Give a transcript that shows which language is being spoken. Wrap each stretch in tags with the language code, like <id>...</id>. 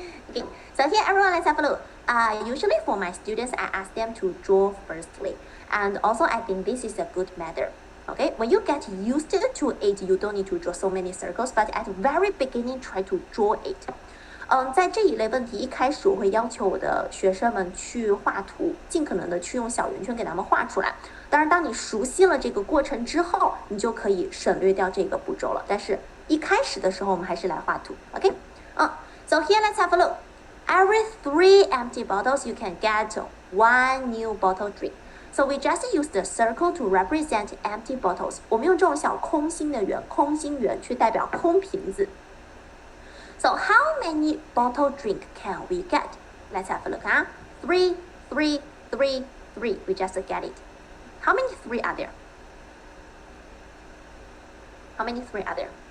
<en>Okay, so here everyone, let's have a look. Usually for my students, I ask them to draw firstly. And also I think this is a good method. Okay, when you get used to it, you don't need to draw so many circles, but at the very beginning, try to draw it.</en> <zh>在这一类问题一开始我会要求我的学生们去画图，尽可能的去用小圆圈给他们画出来。当然，当你熟悉了这个过程之后，你就可以省略掉这个步骤了。但是一开始的时候，我们还是来画图 ，OK？</zh> <en>So here let's have a look. Every 3 empty bottles, you can get 1 new bottle drink. So we just use the circle to represent empty bottles.</en> <zh>我们用这种小空心的圆，空心圆去代表空瓶子。</zh> <en>So how many bottle drink can we get? Let's have a look. 3, 3, 3, 3. We just get it. How many 3 are there? How many 3 are there?</en>